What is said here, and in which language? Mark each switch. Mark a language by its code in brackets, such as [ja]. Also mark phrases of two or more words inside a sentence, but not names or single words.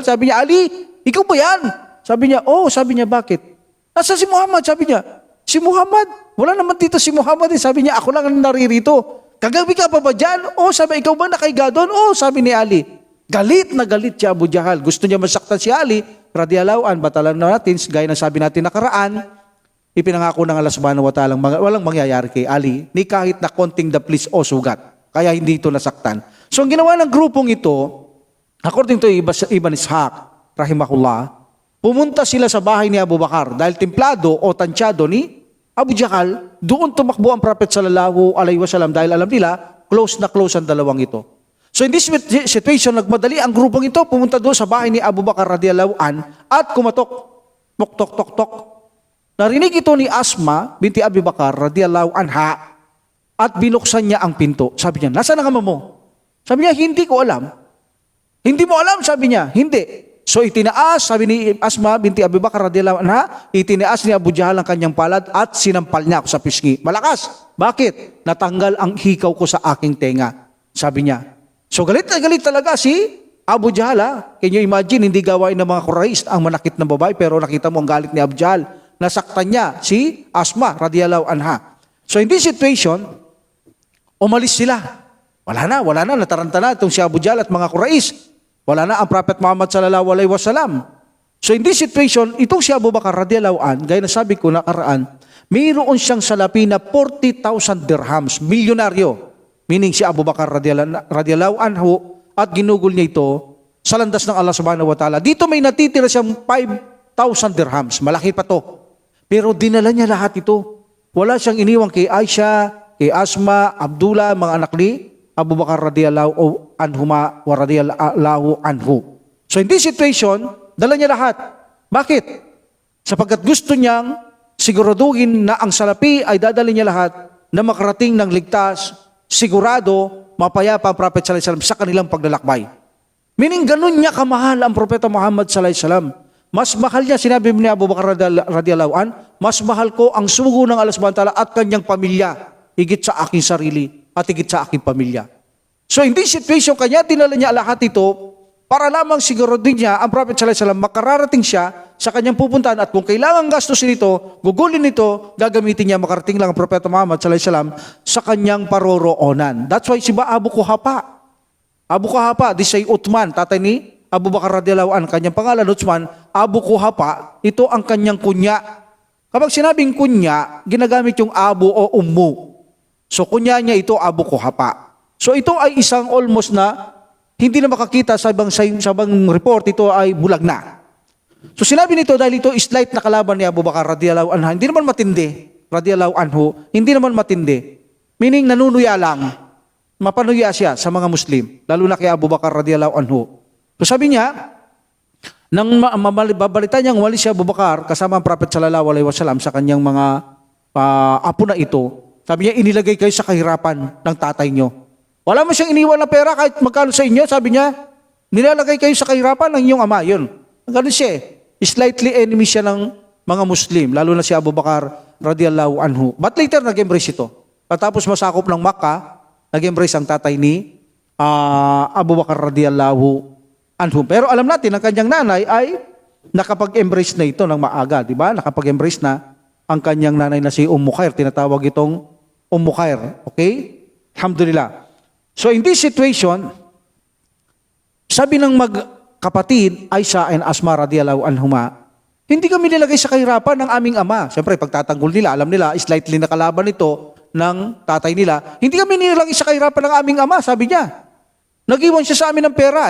[tl] Sabi niya, Ali, ikaw ba yan? Sabi niya, oh. Sabi niya, bakit? Nasa si Muhammad? Sabi niya, si Muhammad? Wala naman dito si Muhammad. Sabi niya, ako lang ang naririto. Kagabi ka pa ba dyan? Oh, sabi, ikaw ba nakaiga doon? Oh, sabi ni Ali. Galit na galit si Abu Jahal. Gusto niya masaktan si Ali, [ar] رضي الله عن, [tl] batalan na natin, gaya ng sabi natin nakaraan, ipinangako ng Allah [ar] سبحانه وتعالى, [tl] walang mangyayari kay Ali, ni kahit na konting daplis o sugat. Kaya hindi ito nasaktan. So ang ginawa ng grupong ito, [en] according to [tl] Ibn Ishaq, rahimahullah, pumunta sila sa bahay ni Abu Bakar dahil templado o tansyado ni Abu Jahal, doon tumakbo ang Prophet [ar] صلى الله عليه وسلم [tl] dahil alam nila, close na close ang dalawang ito. [en] So in this situation, [tl] nagmadali ang grupong ito, pumunta doon sa bahay ni Abu Bakar [ar] رضي الله عن [tl] at kumatok, tok. Narinig ito ni Asma binti Abi Bakar [ar] رضي الله عنها [tl] at binuksan niya ang pinto. Sabi niya, nasaan ang ama mo? Sabi niya, hindi ko alam. Hindi mo alam? Sabi niya, hindi. So itinaas, sabi ni Asma binti Abi Bakar [ar] رضي الله عنها, [tl] itinaas ni Abu Jahal ang kanyang palad at sinampal niya ako sa pisngi. Malakas. Bakit? Natanggal ang hikaw ko sa aking tenga. Sabi niya. So galit na galit talaga si Abu Jahal. [en] Can you imagine, [tl] hindi gawain ng mga Quraysh ang manakit na babae, pero nakita mo ang galit ni Abu Jahal. Nasaktan niya si Asma [ar] رضي الله عنها. [en] So in this situation, [tl] umalis sila. Wala na, nataranta na itong si Abu Jahal at mga Quraysh. Wala na ang Prophet Muhammad [ar] صلى الله عليه وسلم. [en] So in this situation, [tl] itong si Abu Bakar [ar] رضي الله عن, [tl] gaya na sabi ko nakaraan, mayroon siyang salapi na 40,000 dirhams, milyonaryo. Meaning si Abu Bakar [ar] رضي الله عنه [tl] at ginugol niya ito sa landas ng Allah [ar] سبحانه وتعالى. [tl] Dito may natitira siyang 5,000 dirhams. Malaki pa to. Pero dinala niya lahat ito. Wala siyang iniwang kay Aisha, kay Asma, Abdullah, mga anak ni Abu Bakar [ar] رضي الله عنهما ورضي الله عنه. [en] So in this situation, [tl] dala niya lahat. Bakit? Sapagkat gusto niyang siguraduhin na ang salapi ay dadali niya lahat na makarating ng ligtas, sigurado, mapayapa ang Prophet [ar] صلى الله عليه وسلم [tl] sa kanilang paglalakbay. Meaning ganun niya kamahal ang Propeta Muhammad [ar] صلى الله عليه وسلم. [tl] Mas mahal niya, sinabi ni Abu Bakar [ar] رضي الله عن, [tl] mas mahal ko ang sugo ng Allah [ar] سبحانه وتعالى [tl] at kanyang pamilya, higit sa aking sarili at higit sa aking pamilya. [en] So in this situation, [tl] kanya dinala niya lahat ito para lamang siguraduhin niya ang Prophet [ar] صلى الله عليه وسلم [tl] makararating siya sa kanyang pupuntahan at kung kailangan gastusin ito, gugulin ito, gagamitin niya makarating lang ang Propeta Muhammad [ar] صلى الله عليه وسلم [tl] sa kanyang paroroonan. [en] That's why [tl] si Abu Quhafa, di say Uthman, tatay ni Abu Bakar [ar] رضي الله عن, [tl] kanyang pangalan Uthman, Abu Quhafa, ito ang kanyang kunya. Kapag sinabing kunya, ginagamit yung Abu o Ummu. So kunya niya ito Abu Quhafa. So ito ay isang almost na hindi na makakita sa ibang report, ito ay bulag na. So sinabi nito dahil ito is slight na kalaban ni Abu Bakar [ar] رضي الله عنها, [tl] hindi naman matindi, [ar] رضي الله عنه, [tl] hindi naman matindi. Meaning nanunuya lang, mapanuya siya sa mga Muslim, lalo na kay Abu Bakar [ar] رضي الله عنه. [tl] So sabi niya, nang babalita niyang wali si Abu Bakar kasama ang Prophet [ar] صلى الله عليه وسلم [tl] sa kanyang mga apo na ito, sabi niya, inilagay kayo sa kahirapan ng tatay niyo. Wala mo siyang iniwan na pera kahit magkano sa inyo, sabi niya, nilalagay kayo sa kahirapan ng inyong ama. Yun. Ganun siya. [en] Slightly enemy [tl] siya ng mga Muslim, lalo na si Abu Bakar [ar] رضي الله عنه. [en] But later, [tl] nag-embrace ito. Patapos masakop ng Makkah, nag-embrace ang tatay ni Abu Bakar [ar] رضي الله عنه. [tl] Pero alam natin, ang kanyang nanay ay nakapag-embrace na ito ng maaga, di ba? Nakapag-embrace na ang kanyang nanay na si Khair. Tinatawag itong Khair. Okay? Alhamdulillah. [en] So in this situation, [tl] sabi ng magkapatid, Aisha and Asma [ar] رضي الله عنهما, [tl] hindi kami nilagay sa kahirapan ng aming ama. Siyempre, pagtatanggol nila, alam nila, slightly nakalaban ito ng tatay nila. Hindi kami nilagay sa kahirapan ng aming ama, sabi niya. Nag-iwan siya sa amin ng pera.